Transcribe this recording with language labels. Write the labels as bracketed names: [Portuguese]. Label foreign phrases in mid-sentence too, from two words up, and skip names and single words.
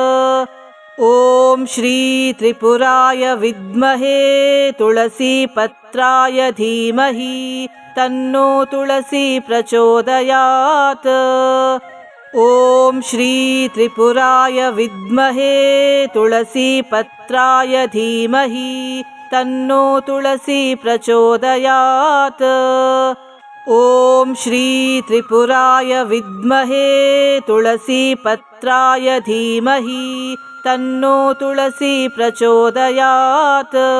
[Sanskrit] ಓಂ ಶ್ರೀ ತ್ರಿಪುರಾಯ ವಿದ್ಮಹೇ ತುಳಸಿ ಪತ್ರಾಯ ಧೀಮಹಿ ತನ್ನೋ ತುಳಸಿ ಪ್ರಚೋದಯಾತ್. ಓಂ ಶ್ರೀ ತ್ರಿಪುರಾಯ ವಿದ್ಮಹೇ ತುಳಸಿ ಪತ್ರಾಯ ಧೀಮಹಿ तन्नो तुलसी प्रचोदयात्। ॐ श्री त्रिपुराय विद्महे तुलसीपत्राय धीमहि तन्नो तुलसी प्रचोदयात्।